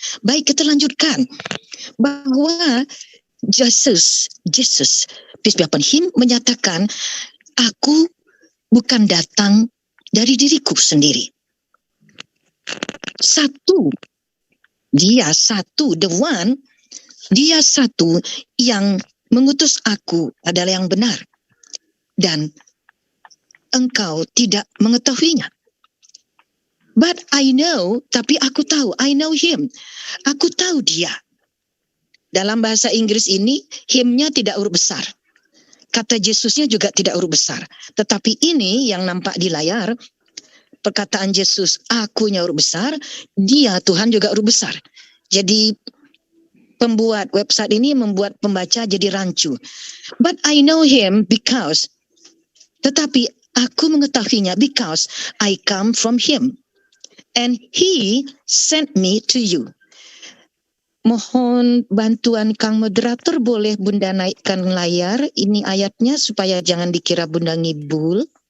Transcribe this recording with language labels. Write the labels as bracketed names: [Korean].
[Indonesian] Baik, kita lanjutkan. Bahwa Yesus, [English] peace be upon him, [Indonesian] menyatakan, aku bukan datang dari diriku sendiri. Dia satu, [English] the one, [Indonesian] dia satu yang mengutus aku adalah yang benar. Dan engkau tidak mengetahuinya. [English] But I know, [Indonesian] tapi aku tahu, [English] I know him. [Indonesian] Aku tahu dia. Dalam bahasa Inggris ini, him-nya tidak huruf besar. Kata Yesusnya juga tidak huruf besar. Tetapi ini yang nampak di layar, perkataan Yesus, akunya huruf besar, dia Tuhan juga huruf besar. Jadi pembuat website ini membuat pembaca jadi rancu. [English] But I know him because, [Indonesian] tetapi aku mengetahuinya [English] because I come from him. And he sent me to you. [Indonesian] Mohon bantuan Kang Moderator, boleh Bunda naikkan layar ini ayatnya supaya jangan dikira Bunda ngibul.